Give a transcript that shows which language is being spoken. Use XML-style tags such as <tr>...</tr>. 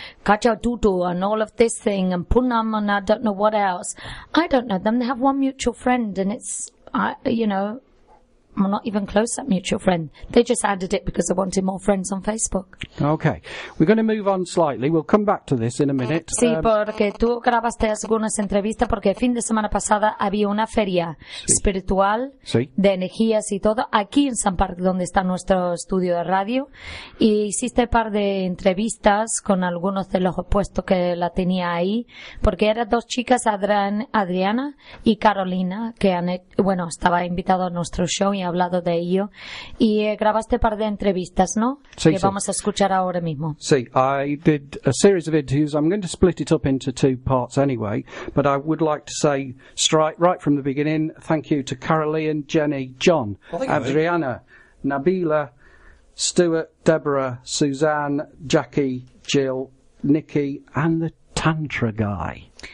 <en>Kacha Dudu and all of this thing, and Punam and I don't know what else. I don't know them. They have one mutual friend, and it's, you know, I'm not even close to that mutual friend. They just added it because they wanted more friends on Facebook. Okay. We're going to move on slightly. We'll come back to this in a minute.</en> <es>Sí, porque tú grabaste algunas entrevistas porque el fin de semana pasada había una feria espiritual de energías y todo aquí en San Parque, donde está nuestro estudio de radio. Y hiciste un par de entrevistas con algunos de los opuestos que la tenía ahí porque eran dos chicas, Adriana y Carolina, que han, bueno, estaba invitado a nuestro show y hablado de ello, y grabaste un par de entrevistas, ¿no? Sí, que vamos a escuchar ahora mismo. Sí,</es> <en>I did a series of interviews. I'm going to split it up into two parts anyway, but I would like to say right from the beginning, thank you to Caroline, Jenny, John, Adriana, Nabila, Stuart, Deborah, Suzanne, Jackie, Jill, Nikki, and the Tantra guy.</en>